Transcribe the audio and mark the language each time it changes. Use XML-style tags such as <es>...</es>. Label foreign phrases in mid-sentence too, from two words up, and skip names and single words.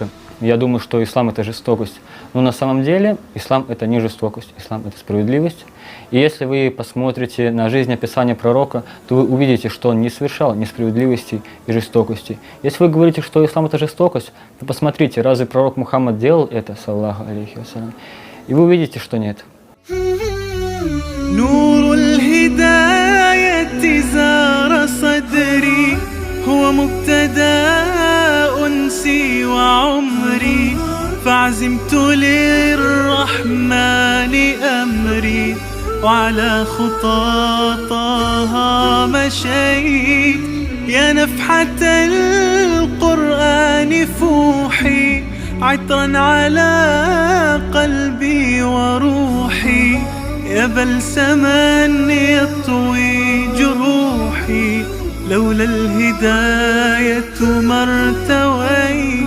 <ru>Я думаю, что ислам – это жестокость. Но на самом деле ислам – это не жестокость, ислам – это справедливость. И если вы посмотрите на жизнеописание пророка, то вы увидите, что он не совершал несправедливости и жестокости. Если вы говорите, что ислам – это жестокость, то посмотрите, разве пророк Мухаммад делал это,</ru> <ar>صلى الله عليه وسلم,</ar> <ru>и вы увидите, что нет.</ru> <ar>هو مبتدأ أنسي وعمري فعزمت للرحمن أمري وعلى خطى طه مشيت يا نفحة القرآن فوحي عطرا على قلبي وروحي يا بلسما يطوي جروحي لولا الهداية ما ارتويت.</ar>